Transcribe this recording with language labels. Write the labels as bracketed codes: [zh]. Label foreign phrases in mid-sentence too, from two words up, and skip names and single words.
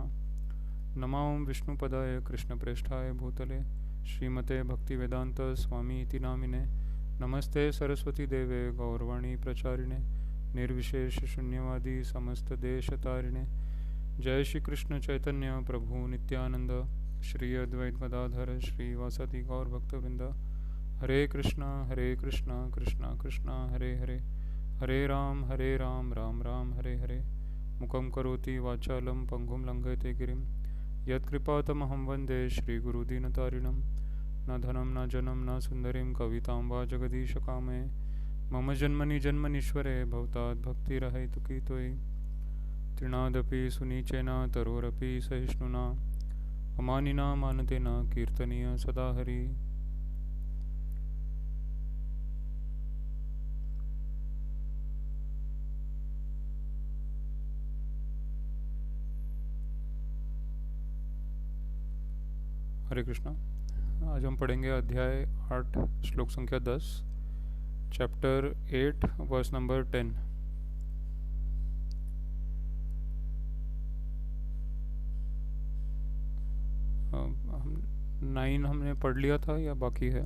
[sa] नमो विष्णुपदाय कृष्णप्रेष्ठाय भूतले श्रीमते भक्तिवेदांत स्वामी इति नामिने। नमस्ते सरस्वती देवे गौरवाणी प्रचारिणे निर्विशेष शून्यवादी समस्तदेशतारिणे। जय श्री कृष्ण चैतन्य प्रभु नित्यानंद श्री अद्वैत गदाधर श्रीवासदि गौर भक्तवृंद। हरे कृष्णा कृष्णा कृष्णा हरे हरे हरे राम राम राम हरे हरे। मुखं करोति वाचालं पंगुं लंघयते गिरिं यत्कृपातमहं वन्दे श्रीगुरुदीनतारिणं। न धनं न जनं न सुन्दरीं कवितां वा जगदीशकामये मम जन्मनि जन्मनीश्वरे भवतात् भक्तिरहैतुकी त्वयि। तृणादपि सुनीचेन तरोरपि सहिष्णुना अमानिना मानतेन कीर्तनीय सदा हरि। हरे कृष्णा। [hi] आज हम पढ़ेंगे अध्याय 8 श्लोक संख्या 10 [en] chapter 8 verse number 10. [hi] हम 9 हमने पढ़ लिया था या बाकी है?